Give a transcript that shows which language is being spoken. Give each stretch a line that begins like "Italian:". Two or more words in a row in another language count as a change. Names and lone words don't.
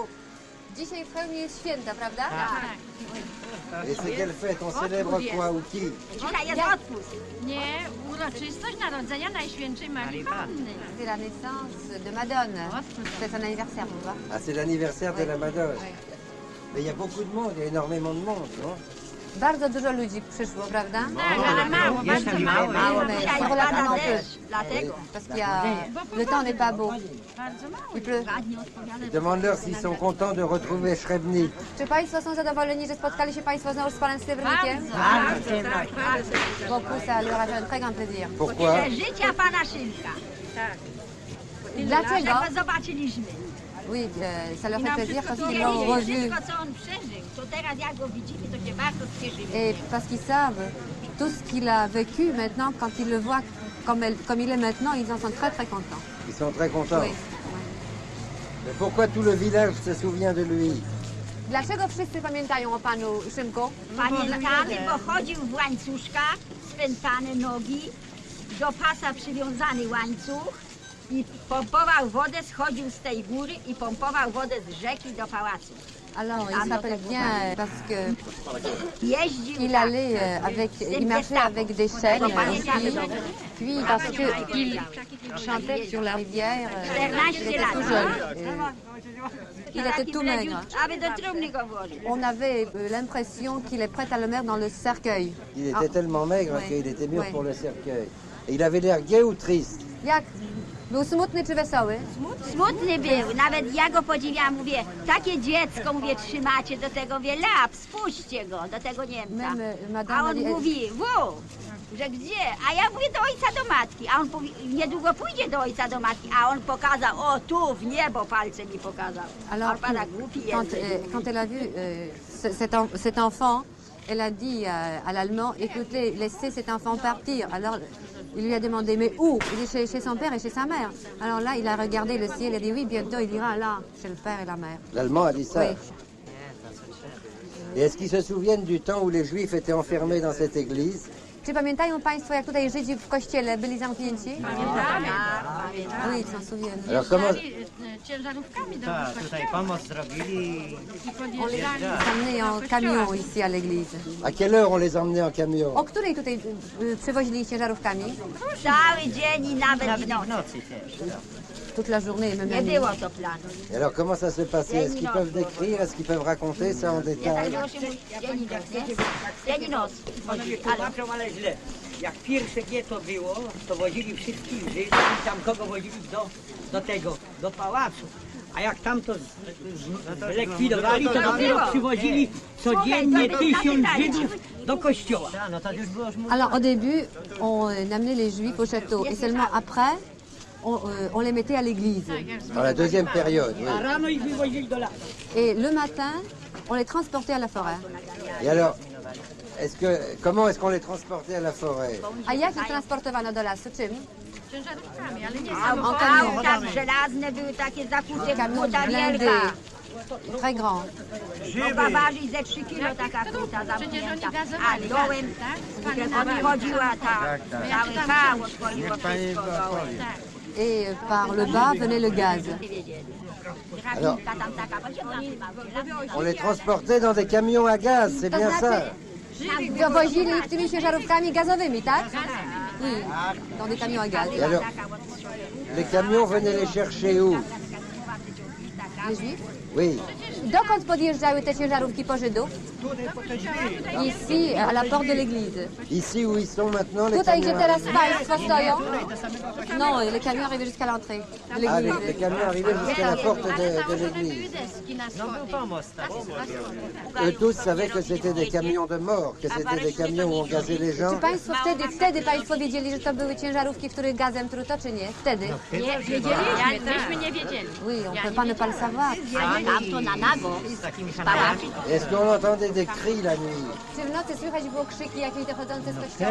Polish: Dzisiaj w Chełmie jest święta, prawda?
French: Et c'est quelle fête? On célèbre quoi ou qui?
Polish: Dzisiaj jest odpust. Nie, uroczystość Narodzenia Najświętszej Marii Panny.
French: C'est la naissance de Madone. C'est son anniversaire, vous voyez. Ah, c'est l'anniversaire de la Madone. Mais il y a beaucoup de monde, il y a énormément de monde, non?
Polish: Bardzo dużo ludzi przyszło, prawda? Tak, ale mało, bardzo mało. Dzisiaj pada deszcz, dlatego.
French: Parce qu'il y a... Le temps n'est pas beau.
Polish: Bardzo mało.
French: Il pleut. Demande-leur s'ils sont contents de retrouver Srebni.
Polish: Czy Państwo są zadowoleni, że spotkali się Państwo znowu z Panem Srebrnikiem? Bardzo.
French: Beaucoup, ça leur a fait un très grand plaisir. Pourquoi?
Polish: Życia Pana Szylka. Tak. Dlaczego? Zobaczyliśmy.
French: Oui, ça leur
Polish: I
French: fait
Polish: nam
French: plaisir
Polish: wszystko
French: parce qu'ils l'ont
Polish: powiedzieli,
French: revu.
Polish: wszystko, co on przeżył. To teraz jak go widzimy, to się bardzo cieszymy.
French: Et parce qu'ils savent tout ce qu'il a vécu maintenant, quand ils le voient comme il est maintenant, ils en sont très très contents. Ils sont très contents. Oui. Mais pourquoi tout le village se souvient de lui?
Polish: Dlaczego wszyscy pamiętają o panu Szymku? Pamiętamy, bo chodził w łańcuszkach, spętane nogi, do pasa przywiązany łańcuch i pompował wodę, schodził z tej góry i pompował wodę z rzeki do pałacu.
French: Alors, il s'appelle bien parce que
Polish: Jeździł
French: il allait avec, il marchait avec des chaînes aussi, puis parce qu'il chantait sur la rivière, il était tout jeune, il était tout maigre.
Polish: Aby do trumny go włożył.
French: On avait l'impression qu'il est prêt à le mettre dans le cercueil. Il était tellement maigre Oui. qu'il était mûr Oui. pour le cercueil. Et il avait l'air gai ou triste?
Polish: Jak? Był smutny czy wesoły? Smutny był, nawet ja go podziwiam, mówię, takie dziecko, mówię, trzymacie do tego, mówię, lap, spuśćcie go, do tego Niemca. A on mówi, że gdzie? A ja mówię, do ojca, do matki. A on mówi, niedługo pójdzie do ojca, do matki. A on pokazał, o tu, w niebo palcem mi pokazał.
French: Alors,
Polish: On pana głupi
French: quand elle a vu cet enfant, elle a dit à l'Allemand, écoutez, laissez cet enfant partir. Alors, il lui a demandé, mais où? Il est chez son père et chez sa mère. Alors là, il a regardé le ciel et a dit, oui, bientôt il ira là, chez le père et la mère. L'Allemand a dit ça. Oui. Et est-ce qu'ils se souviennent du temps où les Juifs étaient enfermés dans cette église?
Polish: Czy pamiętają Państwo, jak tutaj Żydzi w kościele byli zamknięci?
French: Oui, ils s'en souviennent. Alors comment...
Polish: ciężarówkami do Tak, tutaj pomoc zrobili.
French: On les a emmenés en camion ici à l'église. À quelle heure on les emmenait en camion?
Polish: O której tutaj przewozili ciężarówkami? Cały dzień i nawet i W noc. nocy też.
French: Toute la journée, même la
Polish: Nie
French: nuit.
Polish: było to planu.
French: Et alors comment ça se passait? Est-ce qu'ils peuvent décrire? Est-ce qu'ils peuvent raconter ça en
Polish: Ja tak
French: détail?
Polish: było się mówi, dzień i noc, nie? Dzień i noc. Panowie tłumaczą, ale źle. Jak pierwsze getto było, to wozili wszystkich Żydów i tam kogo wozili do pałacu. A jak tam to zlikwidowali, to dopiero przywozili codziennie 1000 Żydów do kościoła. Tak, no to już było
French: Alors au début, on amenait les Juifs au château et seulement après, on les mettait à l'église. Dans la deuxième période, oui.
Polish: A rano ich wywozili do lasu.
French: Et le matin, on les transportait à la forêt. Et alors, comment est-ce qu'on les transportait à la forêt?
Polish: A jak ich transportowano do lasu? Czym? Ciężarówkami, ale nie kamion. tak żelazne były takie zakute,
French: Camion
Polish: kuta
French: blindé,
Polish: wielka.
French: très grand.
Polish: Mogła ważyć ze 3 kilo taka kuta zamknięta. A dołem odchodziła ta, cały hał, odchodziło wszystko dołem.
French: Et par le bas venait le gaz.
Polish: Drabinka tam taka, bo
French: On les transportait dans des camions à gaz, c'est bien ça?
Polish: Wozili ich tymi ciężarówkami gazowymi, tak?
French: Oui, dans des camions à gaz. Et alors, les camions venaient les chercher où? Les Juifs? Oui.
Polish: Dokąd podjeżdżały te ciężarówki po Żydów?
French: Ici, à la porte de l'église. Ici où ils sont maintenant, les
Polish: Tutaj, gdzie
French: camions.
Polish: teraz Państwo stoją?
French: Non, les camions arrivaient jusqu'à l'entrée de Ah, l'église. les camions arrivaient jusqu'à la porte de l'église.
Polish: No był pomost taki.
French: Eux tous savaient que c'était des camions de mort, que c'était des camions où on gazait les gens.
Polish: Czy Państwo wtedy Państwo wiedzieli, że to były ciężarówki, których gazem truto, czy nie? Wtedy? Nie wiedzieliśmy, myśmy nie wiedzieli.
French: Oui, on peut pas ne pas le savoir.
Polish: A tam to na nago. Z takimi szanami.
French: Est-ce qu'on entendait des cris la nuit?
Polish: Czy w nocy słychać było krzyki jakieś dochodzące z kościoła?